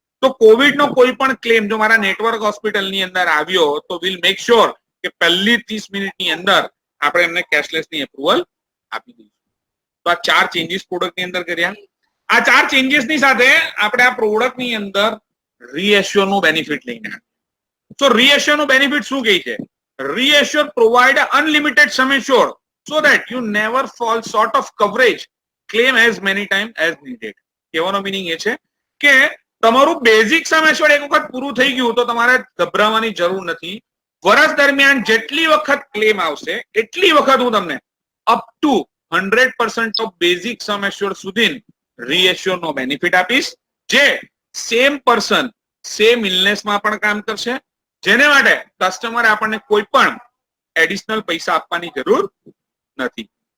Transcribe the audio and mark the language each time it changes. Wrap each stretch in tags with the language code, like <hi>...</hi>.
<gu>તો કોવિડ નો કોઈ પણ ક્લેમ જો મારા નેટવર્ક હોસ્પિટલની અંદર આવ્યો તો</gu> <en>will make sure</en> <gu>કે પહેલી 30 મિનિટની અંદર આપણે એમને કેશલેસ ની એપ્રુવલ આપી દઈશું. તો આ 4 ચેન્જીસ પ્રોડક્ટ ની અંદર કર્યા. આ 4 ચેન્જીસ ની સાથે આપણે આ પ્રોડક્ટ ની અંદર રીએશ્યોર નું બેનિફિટ લઈને આવ્યા. તો રીએશ્યોર નું બેનિફિટ શું કહે છે? રીએશ્યોર provide unlimited sum assured</gu> <en>so that you never fall short of coverage, claim as many times as needed.</en> <gu>કહેવાનો મીનિંગ એ છે કે તમારું બેઝિક સમ એશ્યોર્ડ એક વખત પૂરું થઈ ગયું તો તમારે ગભરાવાની જરૂર નથી. વર્ષ દરમિયાન જેટલી વખત ક્લેમ આવશે એટલી વખત હું તમને up to 100% of basic sum assured સુધી રીએશ્યોર નો બેનિફિટ આપીશ, જે સેમ પર્સન સેમ ઇલનેસમાં પણ કામ કરશે, જેને માટે કસ્ટમરે આપણને કોઈ પણ એડિશનલ પૈસા આપવાની જરૂર નથી.</gu>